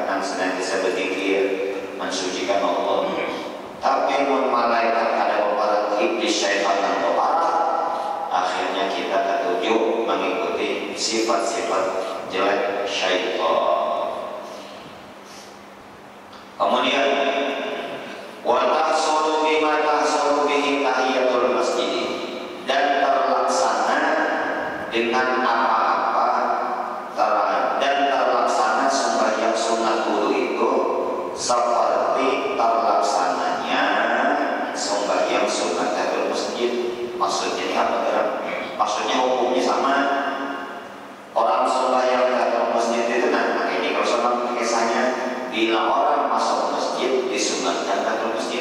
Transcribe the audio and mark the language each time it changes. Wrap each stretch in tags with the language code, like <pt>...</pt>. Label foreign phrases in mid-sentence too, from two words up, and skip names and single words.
<bjn>Nang senantiasa berzikir, mensucikan Allah. Tapi mun malaikat ada memaraki iblis, syaitan dan berparak, akhirnya kita ketujuh mengikuti sifat-sifat jelek syaitan.</bjn> <id>Kemudian</id> <ar>وتحصل بما تحصل به تحية المسجد,</ar> <id>dan terlaksana dengan apa-apa dan terlaksana sembahyang sunat wudu itu seperti terlaksananya sembahyang sunat</id> <ar>تحية المسجد.</ar> <id>Maksudnya ini apa? Maksudnya hukumnya sama. Orang sembahyang</id> <ar>تحية المسجد</ar> <id>itu ini kalau sama kisahnya, bila orang masuk masjid disunatkan</id> <ar>تحية المسجد.</ar>